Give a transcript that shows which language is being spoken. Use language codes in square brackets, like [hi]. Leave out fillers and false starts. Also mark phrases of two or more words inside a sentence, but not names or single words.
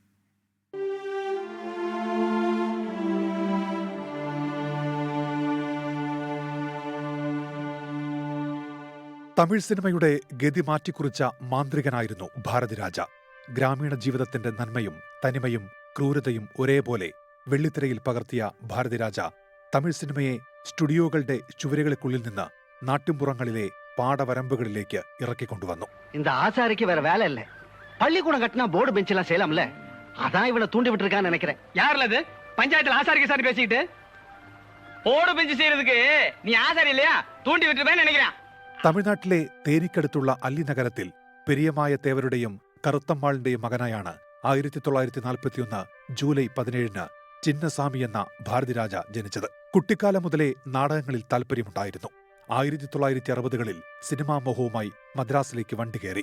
[ml] തമിഴ് സിനിമയുടെ ഗതി മാറ്റിക്കുറിച്ച മാന്ത്രികനായിരുന്നു ഭാരതിരാജ. ഗ്രാമീണ ജീവിതത്തിന്റെ നന്മയും തനിമയും ക്രൂരതയും ഒരേപോലെ വെള്ളിത്തിരയിൽ പകർത്തിയ ഭാരതിരാജ തമിഴ് സിനിമയെ സ്റ്റുഡിയോകളുടെ ചുവരുകൾക്കുള്ളിൽ നിന്ന് നാട്ടിൻപുറങ്ങളിലെ പാടവരമ്പുകളിലേക്ക് ഇറക്കിക്കൊണ്ടുവന്നു. [ta] இந்த ஆசாரிக்கு வேற வேலை இல்ல. பள்ளிக்கூடம் கட்டினா [en] board bench [ta] எல்லாம் செய்யலாம்ல. அதான் இவனை தூண்டி விட்டுருக்கான்னு நினைக்கிறேன். யாருல அது பஞ்சாயத்துல ஆசாரிக்கு சாரி பேசிக்கிட்டு [en] board bench [ta] செய்யறதுக்கு நீ ஆசாரி இல்லையா? தூண்டி விட்டுருப்பேன்னு நினைக்கிறேன். [ml] തമിഴ്നാട്ടിലെ തേനിക്കടുത്തുള്ള അല്ലി നഗരത്തിൽ പെരിയമായ തേവരുടെയും കറുത്തമ്മാളിന്റെയും മകനായാണ് 1941 ജൂലൈ 17 ചിന്നസ്വാമി എന്ന ഭാരതിരാജ ജനിച്ചത്. കുട്ടിക്കാലം മുതലേ നാടകങ്ങളിൽ താൽപര്യമുണ്ടായിരുന്നു. 1960കളിൽ സിനിമാ മോഹവുമായി മദ്രാസിലേക്ക് വണ്ടി കയറി.